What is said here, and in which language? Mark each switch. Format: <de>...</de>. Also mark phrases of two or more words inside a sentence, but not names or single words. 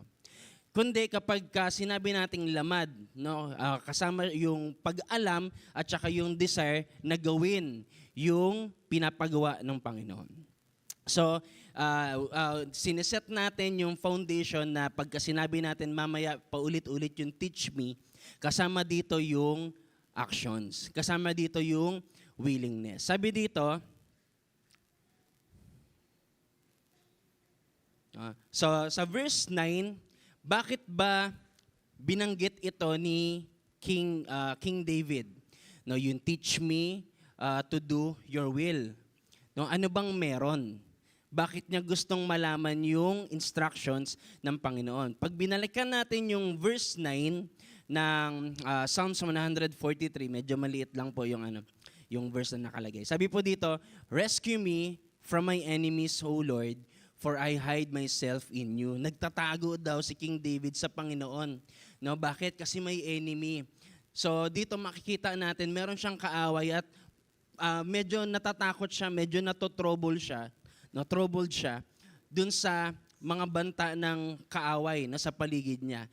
<tl>Kundi kapag sinabi nating lamad, no, kasama yung pag-alam at saka yung desire na gawin yung pinapagawa ng Panginoon. So, sineset natin yung foundation na pagka sinabi natin mamaya paulit-ulit yung</tl> <en>teach me,</en> <tl>kasama dito yung actions. Kasama dito yung willingness. Sabi dito, so sa verse 9, bakit ba binanggit ito ni King David? No, yung</tl> <en>teach me to do your will.</en> <tl>No, ano bang meron? Bakit niya gustong malaman yung instructions ng Panginoon? Pag binalikan natin yung verse 9 ng Psalms 143, medyo maliit lang po yung yung verse na nakalagay. Sabi po dito,</tl> <en>rescue me from my enemies, O Lord, for I hide myself in you.</en> <tl>Nagtatago daw si King David sa Panginoon. No, bakit? Kasi may enemy. So dito makikita natin, meron siyang kaaway at medyo natatakot siya, medyo troubled siya dun sa mga banta ng kaaway na sa paligid niya.</tl>